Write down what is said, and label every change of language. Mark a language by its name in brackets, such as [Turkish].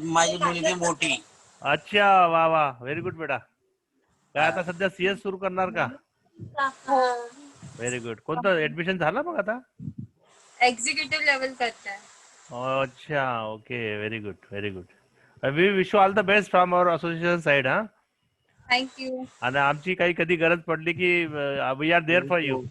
[Marathi] माझी मुलगी मोठी. अच्छा, वा वा, व्हेरी गुड बेटा. काय आता सध्या CS सुरू करणार का? Very good. कोणतं ऍडमिशन झालं मग आता? एक्झिक्युटिव्ह लेवल करताय. [English] अच्छा, okay, very good very good. We wish you all the best from our association side. हा thank you. [Marathi] आणि आमची काही कधी गरज पडली की [English] We are there for you.